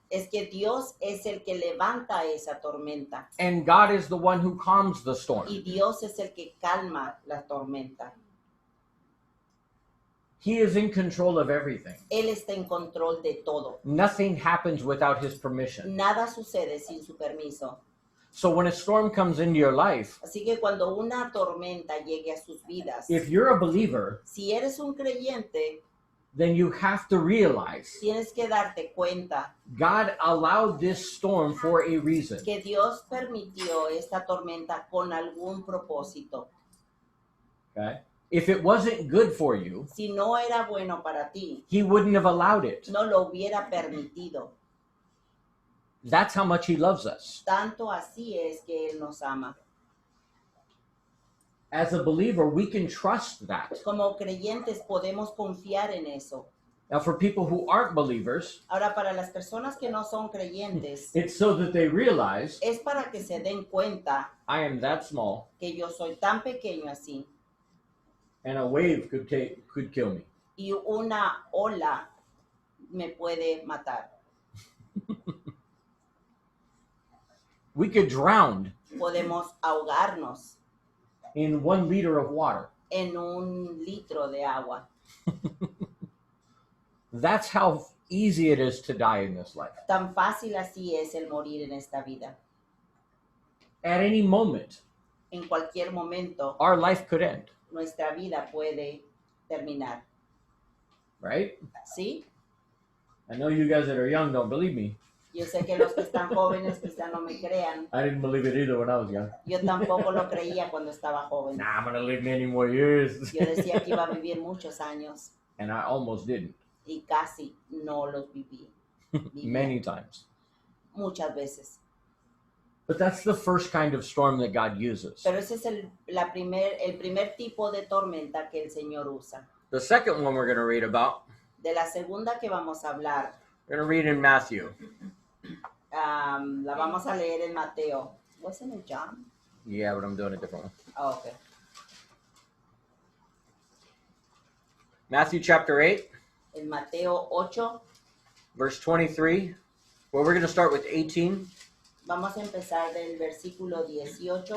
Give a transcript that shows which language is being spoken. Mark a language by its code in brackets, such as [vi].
[es] es que Dios es el que levanta esa tormenta [en] And God is the one who calms the storm. [es] y Dios es el que calma la tormenta. [en] He is in control of everything. [es] Él está en control de todo. [en] Nothing happens without his permission. [es] Nada sucede sin su permiso. [en] So when a storm comes into your life, [es] Así que cuando una tormenta llegue a sus vidas, [en] if you're a believer, [es] si eres un creyente, [en] then you have to realize [es] tienes que darte cuenta [en] God allowed this storm for a reason. [es] que Dios permitió esta tormenta con algún propósito. [en] Okay? If it wasn't good for you, [es] Si no era bueno para ti, [en] he wouldn't have allowed it. [es] no lo hubiera permitido. [en] That's how much he loves us. [es] Tanto así es que Él nos ama. [en] As a believer, we can trust that. [es] Como creyentes podemos confiar en eso. [en] Now, for people who aren't believers, [es] Ahora, para las personas que no son creyentes, [en] it's so that they realize [es] es para que se den cuenta [en] I am that small [es] que yo soy tan pequeño así [en] and a wave could kill me. [es] y una ola me puede matar. [en] We could drown [es] Podemos ahogarnos [en] in 1 liter of water. [es] en 1 litro de agua. [en] That's how easy it is to die in this life. [es] Tan fácil así es el morir en esta vida. [en] At any moment, [es] En cualquier momento, [en] our life could end, [es] nuestra vida puede terminar. [en] right? [es] ¿Sí? [en] I know you guys that are young don't believe me. [es] Yo sé que los que están jóvenes quizá no me crean. [en] I didn't believe it either when I was young. [es] Yo tampoco lo creía cuando estaba joven. [en] Nah, I'm gonna live many more years. [es] Yo decía que iba a vivir muchos años [en] And I almost didn't. [es] y casi no los viví. [en] Many times. [es] Muchas veces. [en] But that's the first kind of storm that God uses. [es] Pero ese es el primer tipo de tormenta que el Señor usa. [en] The second one we're going to read about, [es] De la segunda que vamos a hablar, [en] we're going to read in Matthew. [es] la vamos a leer en Mateo. [en] Wasn't it John? Yeah, but I'm doing it differently. Oh, okay. Matthew chapter 8, [es] En Mateo 8, [en] verse 23. Well, we're going to start with 18 [es] vamos a empezar del versículo 18